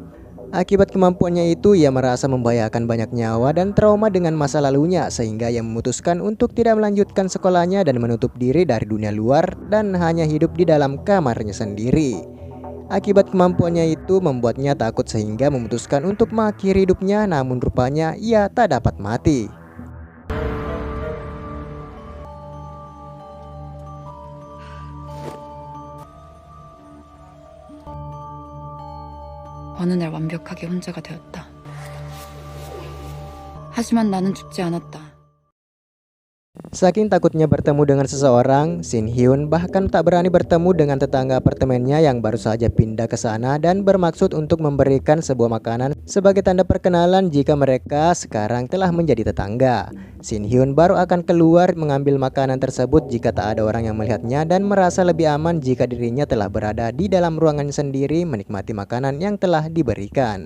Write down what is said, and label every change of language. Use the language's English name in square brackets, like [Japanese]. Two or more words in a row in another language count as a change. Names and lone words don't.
[Indonesian] Akibat kemampuannya itu, ia merasa membahayakan banyak nyawa dan trauma dengan masa lalunya, sehingga ia memutuskan untuk tidak melanjutkan sekolahnya dan menutup diri dari dunia luar dan hanya hidup di dalam kamarnya sendiri. Akibat kemampuannya itu membuatnya takut sehingga memutuskan untuk mengakhiri hidupnya, namun rupanya ia tak dapat mati. [Korean] 어느 날 완벽하게 혼자가 되었다. 하지만 나는 죽지 않았다. [Indonesian] Saking takutnya bertemu dengan seseorang, Shin Hyun bahkan tak berani bertemu dengan tetangga apartemennya yang baru saja pindah ke sana dan bermaksud untuk memberikan sebuah makanan sebagai tanda perkenalan jika mereka sekarang telah menjadi tetangga. Shin Hyun baru akan keluar mengambil makanan tersebut jika tak ada orang yang melihatnya dan merasa lebih aman jika dirinya telah berada di dalam ruangan sendiri menikmati makanan yang telah diberikan.